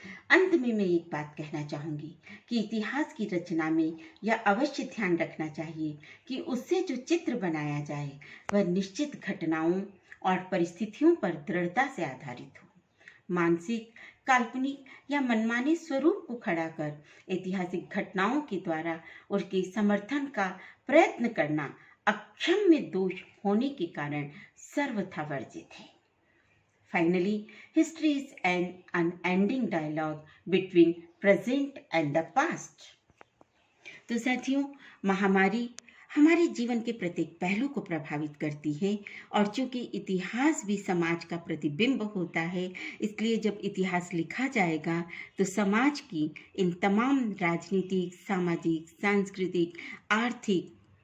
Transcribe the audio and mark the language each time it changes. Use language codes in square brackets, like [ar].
[hi] अंत में मैं एक बात कहना चाहूंगी कि इतिहास की रचना में यह अवश्य ध्यान रखना चाहिए कि उससे जो चित्र बनाया जाए वह निश्चित घटनाओं और परिस्थितियों पर दृढ़ता से आधारित हो। मानसिक, काल्पनिक या मनमाने स्वरूप को खड़ा कर ऐतिहासिक घटनाओं के द्वारा उसके समर्थन का प्रयत्न करना अक्षम्य दोष होने के कारण सर्वथा वर्जित है। [en] Finally, history is an unending dialogue between present and the past. [hi] तो साथियों, महामारी हमारे जीवन के प्रत्येक पहलू को प्रभावित करती है और चूंकि इतिहास भी समाज का प्रतिबिंब होता है, इसलिए जब इतिहास लिखा जाएगा तो समाज की इन तमाम राजनीतिक, सामाजिक, सांस्कृतिक, आर्थिक